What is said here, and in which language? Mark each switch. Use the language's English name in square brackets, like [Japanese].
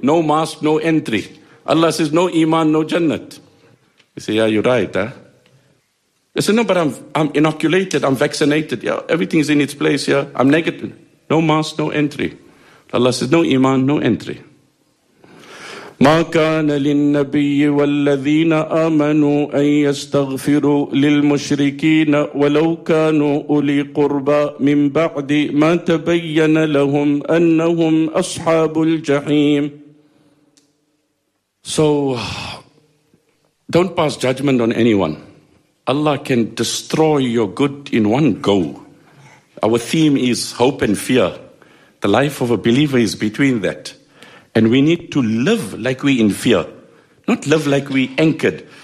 [English] No mask, no entry. Allah says, no iman, no jannat. You say, yeah, you're right, huh? I said, no, but I'm inoculated, I'm vaccinated. Yeah, everything is in its place, yeah. I'm negative. No mask, no entry. Allah says, no iman, no entry. [Arabic] ما كان للنبي والذين آمنوا أن يستغفروا للمشركين ولو كانوا أولي قربى من بعد ما تبين لهم أنهم أصحاب الجحيم. [English] So don't pass judgment on anyone. Allah can destroy your good in one go. Our theme is hope and fear. The life of a believer is between that. And we need to live like we in fear, not live like we anchored.